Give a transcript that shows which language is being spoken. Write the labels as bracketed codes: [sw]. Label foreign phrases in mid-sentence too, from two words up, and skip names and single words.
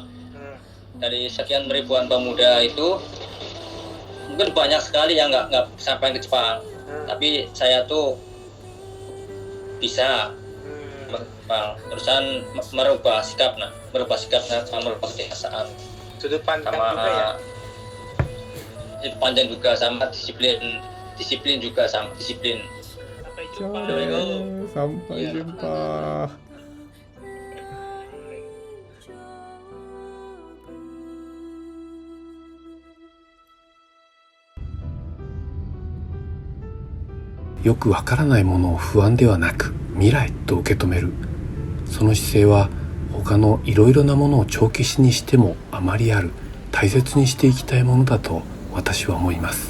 [id] Dari sekian ribuan pemuda itu mungkin banyak sekali yang nggak sampai ke Jepang, tapi saya tuh bisa terusan merubah sikap sama merubah kebiasaan. Sudut pandang sama juga ya. Panjang juga sama disiplin juga sama disiplin. Sampai jumpa. [ja] よくわからないものを不安ではなく未来と受け止める、その姿勢は他のいろいろなものを帳消しにしてもあまりある大切にしていきたいものだと私は思います。